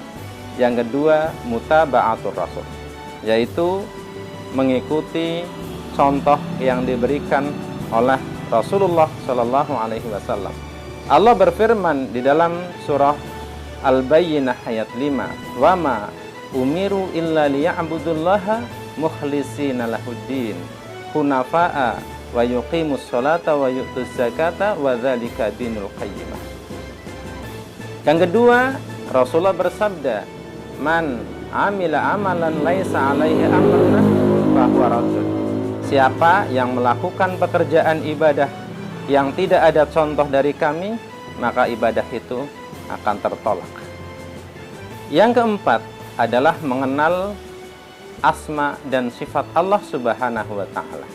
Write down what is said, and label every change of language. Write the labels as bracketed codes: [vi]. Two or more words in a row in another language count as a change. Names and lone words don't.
[id] Yang kedua, [ar] متابعة الرسول, [id] yaitu mengikuti contoh yang diberikan oleh Rasulullah [ar] صلى الله عليه وسلم. [id] Allah berfirman di dalam surah Al-Bayyinah ayat 5, [ar] "وما أمروا إلا ليعبدوا الله مخلصين له الدين حنفاء ويقيموا الصلاة ويؤتوا الزكاة وذلك دين القيمة." [id] Yang kedua, Rasulullah bersabda, [ar] "من عمل عملا ليس عليه أمرنا فهو رد." [id] Siapa yang melakukan pekerjaan ibadah yang tidak ada contoh dari kami, maka ibadah itu akan tertolak. Yang keempat adalah mengenal asma dan sifat Allah [ar] سبحانه وتعالى.